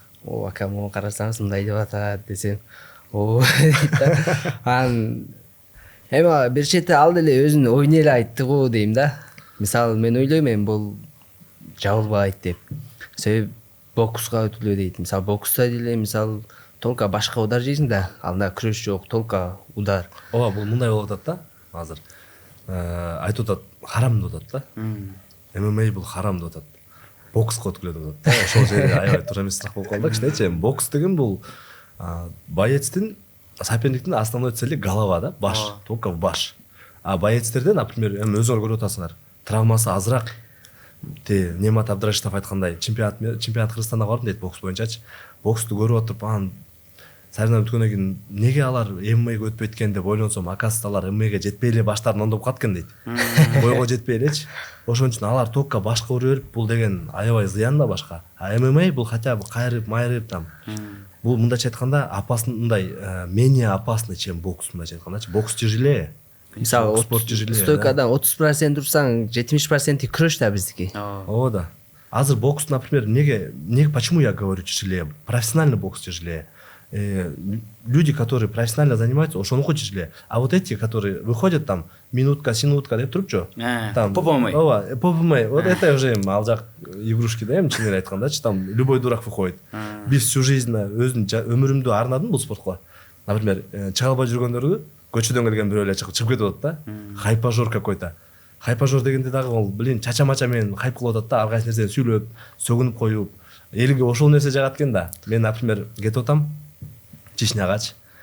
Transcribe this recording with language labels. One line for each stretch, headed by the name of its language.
Kyrgyz: О, ака, мону карасаңыз мындай деп атат десем. О, анан эми бир чети ал деле өзүнүн оюн эле айтты го дейм да. Мисалы мен ойлойм эми бул жабылбайт деп. Себеби бокска өтүлө дейт. Мисалы бокста деле мисалы только башка удар жейсиң да, анда күрөш жок, только удар. Ооба, бул мындай болуп атат да. Азыр айтып атат, харам деп атат да. ММА бул харам деп атат. Бокска өткүлө деп атат да. Ошол жерге аябай туура эмес сурак болуп калды кичинечи. Бокс деген бул боецтин соперниктин
Russian: основной цели голова
Kyrgyz: да, баш,
Russian: только в баш.
Kyrgyz: А боецтерде, например, эми өзүңөр көрүп атасыңар, травмасы азыраак. Немат Абдрашитов айткандай, чемпионат Кыргызстанда бардым дейт бокс боюнчачы. Боксту көрүп отуруп, анан соревнование өткөндөн кийин неге алар ММАга өтпөйт экен деп ойлонсом, акасында алар ММАга жетпей эле баштарын ондоп калат экен дейт. Бойго жетпей элечи. Ошон үчүн алар только башка ура берип, бул деген аябай зыян да башка. А ММА бул хотя бы кайрып, майрып там. Бул мындайча айтканда опасный, мындай
Russian: менее опасный, чем бокс,
Kyrgyz: мындайча айтканда.
Russian: Бокс тяжелее.
Kyrgyz: Мисалы
Russian: спорт тяжелее.
Kyrgyz: Стойкадан 30% турсаң, 70% күрөш да биздики. Ооба да.
Russian: Азыр бокс, например, почему я говорю тяжелее? Профессиональный бокс тяжелее. Люди, которые профессионально занимаются, ошонуку тяжелее. А вот эти, которые выходят там минутка, синутка
Kyrgyz: деп турупчу.
Russian: Там ППМ.
Kyrgyz: Ооба, ППМ.
Russian: Вот это уже ал жак игрушки да,
Kyrgyz: эми чын эле айткандачы,
Russian: там любой дурак выходит.
Kyrgyz: Биз
Russian: всю жизнь
Kyrgyz: өзүнүн өмүрүмдү арнадым бул спортко. Например, чыга албай жүргөндөргө көчөдөн келген бирөө эле чыгып кетип атат да. Хайпажор какой-то. Хайпажор дегенде дагы ол, блин, чача-мача менен хайп кылып атат да, ар кайсы нерсени сүйлөп, сөгүнүп коюп. Элге ошол нерсе жагат экен да. Мен, например, кетип атам Чечнягач.